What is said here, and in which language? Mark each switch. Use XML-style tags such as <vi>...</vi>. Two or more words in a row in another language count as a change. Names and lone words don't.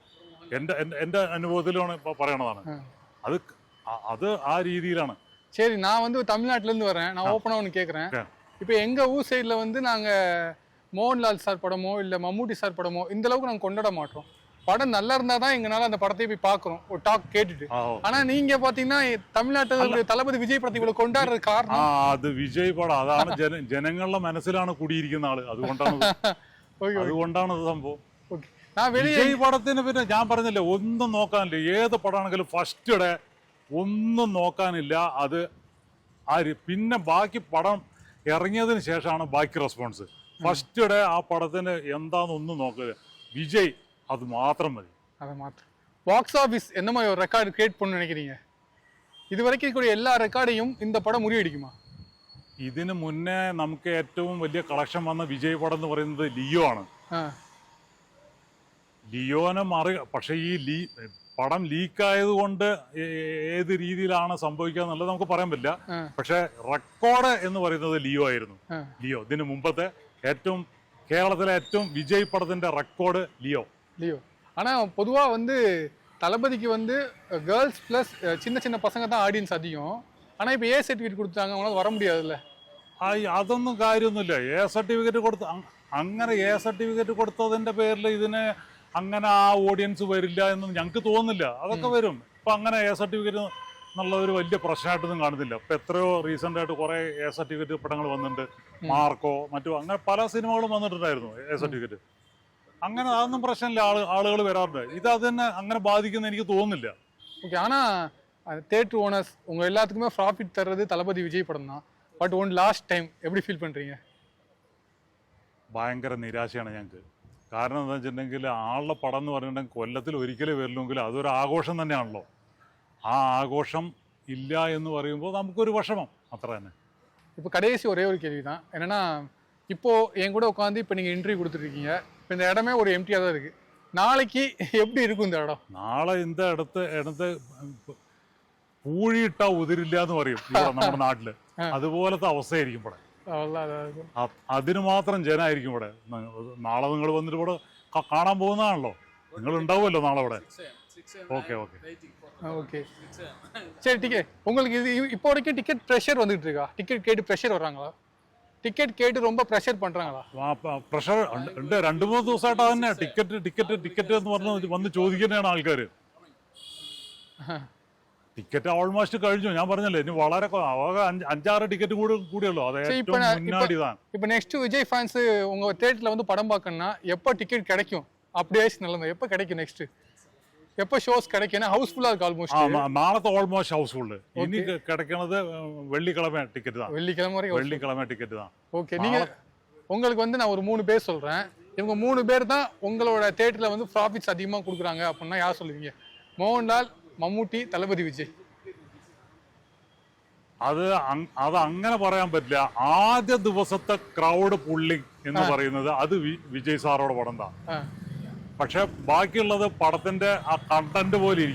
<ml>എൻ്റെ അനുഭവത്തിലാണ് പറയണതാണ്. അത് ആ രീതിയിലാണ്.</ml> <ta>சரி, நான் வந்து தமிழ்நாட்டுல இருந்து வரேன். நான் ஓப்பனா ஒன்று கேட்குறேன். இப்போ எங்க ஊர் சைட்ல வந்து நாங்க மோகன்லால் சார் படமோ இல்ல மம்முட்டி சார் படமோ இந்த அளவுக்கு நாங்க கொண்டாட மாட்டோம். படம் நல்லா இருந்தா தான் எங்கனால அந்த படத்தை போய் பாக்குறோம், ஒரு டாக் கேட்டுட்டு. ஆனா நீங்க பாத்தீங்கன்னா தமிழ்நாட்டுல தளபதி விஜய் படத்தை இவ்வளவு കൊണ്ടാടുறது കാരണം</ta> <ml>അത് വിജയ് പടം അതാണ് ജനങ്ങളുടെ മനസ്സിലാണ് കൂടിയിരിക്കുന്ന ആള്. അതുകൊണ്ടാണ് സംഭവം. വിജയ് പടത്തിന് പിന്നെ ഞാൻ പറഞ്ഞില്ലേ, ഒന്നും നോക്കാനില്ല. ഏത് പടമാണെങ്കിലും</ml> <en>first day</en> <ml>ഒന്നും നോക്കാനില്ല. അത് പിന്നെ ബാക്കി പടം ഇറങ്ങിയതിന് ശേഷമാണ് ബാക്കി റെസ്പോൺസ്.</ml> <en>first day</en> <ml>ആ പടത്തിന് എന്താണെന്നൊന്നും നോക്കുക.</ml> <ta>വിജയ് அது மாத்திரம் மதி. அதை மாத்திரம்.</ta> <en>box office</en> <ta>என்ன மாதிரி ஒரு</ta> <en>record create</en> <ta>பண்ண நினைக்கிறீங்க? இது வரைக்கும் கூடிய எல்லா ரெக்கார்டையும் இந்த படம் മുറിയടിക്കുമോ?</ta> <ml>ഇതിന് മുന്നേ നമുക്ക് ഏറ്റവും വലിയ കളക്ഷൻ വന്ന വിജയ് പടം എന്ന് പറയുന്നത് ലിയോ ആണ്. ലിയോനെ പക്ഷേ ഈ പടം ലീക്കായത് കൊണ്ട് ഏത് രീതിയിലാണ് സംഭവിക്കുക എന്നുള്ളത് നമുക്ക് പറയാൻ പറ്റില്ല. പക്ഷെ റെക്കോർഡ് എന്ന് പറയുന്നത് ലിയോ ആയിരുന്നു. ലിയോ ഇതിന് മുമ്പത്തെ ഏറ്റവും കേരളത്തിലെ ഏറ്റവും വിജയ് പടത്തിന്റെ റെക്കോർഡ് ലിയോ.</ml> <ta>ஆனா பொதுவா வந்து தளபதிக்கு வந்து</ta> <en>girls plus</en> <ta>சின்ன சின்ன பசங்க தான் ஆடியன்ஸ் அதிகம். ஆனா இப்போ</ta> <en>A certificate</en> <ta>கொடுத்தாங்க, அவங்களால வர முடியாதுல்ல.</ta> <ml>അതൊന്നും കാര്യമൊന്നുമില്ല.</ml> <en>A certificate</en> <ml>അങ്ങനെ</ml> <en>A certificate</en> <ml>കൊടുത്തതിന്റെ പേരിൽ ഇതിന് അങ്ങനെ ആ ഓഡിയൻസ് വരില്ല എന്ന് ഞങ്ങൾക്ക് തോന്നുന്നില്ല. അതൊക്കെ വരും. ഇപ്പൊ അങ്ങനെ</ml> <en>A certificate</en> <ml>എന്നുള്ള ഒരു വലിയ പ്രശ്നമായിട്ടൊന്നും കാണുന്നില്ല. ഇപ്പൊ എത്രയോ റീസെന്റ് ആയിട്ട് കുറെ</ml> <en>A certificate</en> <ml>പടങ്ങൾ വന്നിട്ടുണ്ട്. മാർക്കോ മറ്റു അങ്ങനെ പല സിനിമകളും വന്നിട്ടുണ്ടായിരുന്നു</ml> <en>A certificate.</en> <ml>അങ്ങനെ അതൊന്നും പ്രശ്നമില്ല. ആളുകൾ വരാറുണ്ട്. ഇത് അതിനെ അങ്ങനെ ബാധിക്കുന്ന എനിക്ക് തോന്നുന്നില്ല.</ml> <ta>ஓகே, ஆனா</ta> <en>theatre owners</en> <ta>உங்க எல்லாத்துக்குமே ப்ராஃபிட் தர்றது தளபதி விஜய் படம் தான்.</ta> <en>but one last time</en> <ta>எப்படி ஃபீல் பண்றீங்க?</ta> <ml>ഭയങ്കര നിരാശയാണ് ഞങ്ങൾക്ക്. കാരണം എന്താ വെച്ചിട്ടുണ്ടെങ്കിൽ ആളുടെ പടം എന്ന് പറഞ്ഞിട്ടുണ്ടെങ്കിൽ കൊല്ലത്തിൽ ഒരിക്കലേ വരില്ലെങ്കിലും അതൊരു ആഘോഷം തന്നെയാണല്ലോ. ആ ആഘോഷം ഇല്ല എന്ന് പറയുമ്പോൾ നമുക്കൊരു വിഷമം, അത്ര തന്നെ.</ml> <ta>இப்போ கடைசி ஒரே ஒரு கேள்வி தான். என்னன்னா, இப்போ என் கூட உட்காந்து இப்போ நீங்கள் இன்டர்வியூ கொடுத்துருக்கீங்க. இப்போ இந்த இடமே ஒரு எம்டியாக தான் இருக்குது. நாளைக்கு எப்படி இருக்கும் இந்த இடம்?</ta> <ml>നാളെ இந்த இடത്ത് പൂഴിയിട്ടാ ഉതിരില്ല എന്ന് പറയും നമ്മുടെ നാട്ടില്. അതുപോലത്തെ അവസ്ഥയായിരിക്കും ഇവിടെ. അതിന് മാത്രം ജനമായിരിക്കും ഇവിടെ. നാളെ നിങ്ങൾ വന്നിട്ട് ഇവിടെ കാണാൻ പോകുന്നതാണല്ലോ. നിങ്ങൾ ഉണ്ടാവുമല്ലോ നാളെ ഇവിടെ.</ml> <ta>ஓகே ஓகே சரி, டிக்கெட் உங்களுக்கு இது இப்போ வரைக்கும்</ta> <en>ticket pressure</en> <ta>வந்துட்டு இருக்கா? டிக்கெட் கேட்டு ப்ரெஷர் வர்றாங்களா? டிக்கெட் கேட்டு ரொம்ப ப்ரெஷர் பண்றாங்களா?</ta> <ml>പ്രഷർ ഉണ്ട്. 2-3 ദിവസമായിട്ട് അതന്നെ ടിക്കറ്റ് എന്ന് പറഞ്ഞ് വന്ന് ചോദിക്കുന്നതാണ് ആൾക്കാർ.</ml> <en>ticket almost</en> <ml>കഴിഞ്ഞു. ഞാൻ പറഞ്ഞല്ലേ, ഇനി വളരെ 5-6 ടിക്കറ്റ് കൂടിയുള്ളൂ. അത് ഏറ്റവും മുന്നാടിതാണ്.</ml> <ta>இப்போ நெக்ஸ்ட் விஜய் ஃபேன்ஸ் உங்க தியேட்டர்ல வந்து படம் பார்க்கணும்னா எப்போ டிக்கெட் கிடைக்கும்? அப்படியே நல்லது. எப்போ கிடைக்கும்? நெக்ஸ்ட் எப்போ ஷோஸ் கிடைக்கும்? ஹவுஸ்ஃபுல்லா இருக்கு ஆல்மோஸ்ட்.</ta> <ml>നാളത്തെ</ml> <en>almost housefull.</en> <ml>ഇനി കിടക്കുന്നത്</ml> <ta>வெள்ளிக்கிழமை டிக்கெட் தான். வெள்ளிக்கிழமை டிக்கெட் தான். ஓகே, நீங்க உங்களுக்கு வந்து நான் ஒரு 3 பேர் சொல்றேன். இவங்க 3 பேர் தான் உங்களோட தியேட்டர்ல வந்து ப்ராஃபிட்ஸ் அதிகமாக கொடுக்குறாங்க அப்படின்னா யார் சொல்லுவீங்க?</ta> <ml>മോഹൻലാൽ, മമ്മൂട്ടി, തലപതി വിജയ്. അത് അങ്ങനെ പറയാൻ പറ്റില്ല. ആദ്യ ദിവസത്തെ</ml> <en>crowd pulling</en> <ml>എന്ന് പറയുന്നത് അത് വിജയ് സാറോട് പടം താ. പക്ഷെ ബാക്കിയുള്ളത് പടത്തിന്റെ ആ കണ്ടന്റ് പോലെ ഇരിക്കും.</ml>